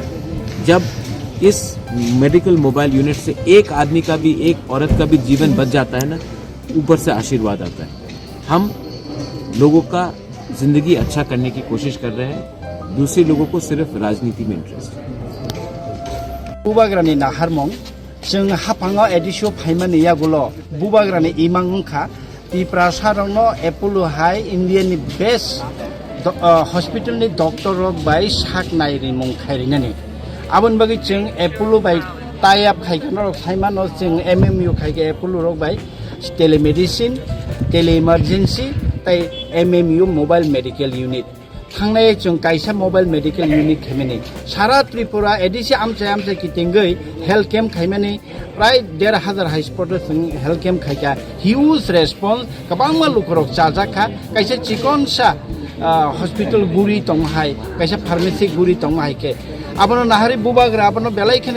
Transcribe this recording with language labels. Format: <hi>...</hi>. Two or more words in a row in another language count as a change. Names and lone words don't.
<hi>जब इस मेडिकल मोबाइल यूनिट से एक आदमी का भी, एक औरत का भी जीवन बच जाता है ना, ऊपर से आशीर्वाद आता है। हम लोगों का जिंदगी अच्छा करने की कोशिश कर रहे हैं, दूसरे लोगों को सिर्फ राजनीति में इंटरेस्ट है।</hi> <trp>बुबाग्रानी नाहारमंग जों हाफांगा एडिसो फाइमानि यागुलो बुबाग्रानी इमांगखा पिप्रासारंगनो एपोलो हाई इंडियानि</trp> <en>best hospital doctor</en> <trp>रक बाय साकनाय रिमंग खायरिनानि आबन बागै जों एपोलो बाय टाइप खायगनो रक फाइमानो जों एमएमयू खायगे एपोलो रक बाय टेलीमेडिसिन,</trp> <en>tele emergency</en> <trp>ताई</trp> <en>MMU mobile medical unit</en> <trp>थांनाय जों कायसा</trp> <en>mobile medical unit</en> <trp>खायमानि सारा त्रिपुरा एडिसि आमचे किथिंगै</trp> <en>health camp</en> <trp>खायमानि प्राय 1,500 हाइस्पट जों हेल्थ कैम्प खायका</trp> <en>huge response</en> <trp>गोबां लुखरक जाजाखा कायसा चिकनसा हॉस्पिटल गुरि दंहाय, कायसा फार्मेसी गुरि दंहायके आबनो नाहारि बुबाग्रा आबनो बेलायखेन</trp>